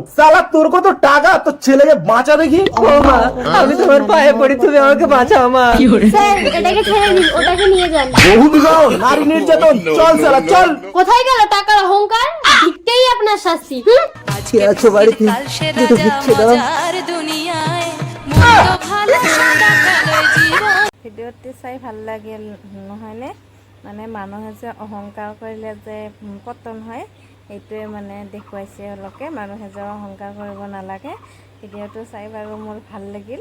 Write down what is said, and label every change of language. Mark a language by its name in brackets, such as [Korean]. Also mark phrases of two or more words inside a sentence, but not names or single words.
[Bangla] শালা তোর কত টাকা, তোর ছেলেকে বাঁচা দেখি। বৌমা, আমি তোমার পায়ে পড়ি, তুমি আমাকে বাঁচাও মা। স্যার, এটাকে ছেড়ে দিন, ওটাকে নিয়ে যান। বহু বিবাহ, নারী নির্যাতন, চল শালা চল। কোথায় গেল টাকার অহংকার? ভিক্ষেই আপনার শাস্তি। কে আছো বাড়িতে? দুটো ভিক্ষে দাও। [Assamese] ভিডিঅ'টি চাই ভাল লাগিল নহয়নে? মানে মানুহে যে অহংকাৰ কৰিলে যে পতন হয়, এইটোৱে মানে দেখুৱাইছে অলপকে। মানুহে যে অহংকাৰ কৰিব নালাগে। ভিডিঅ'টো চাই বাৰু মোৰ ভাল লাগিল।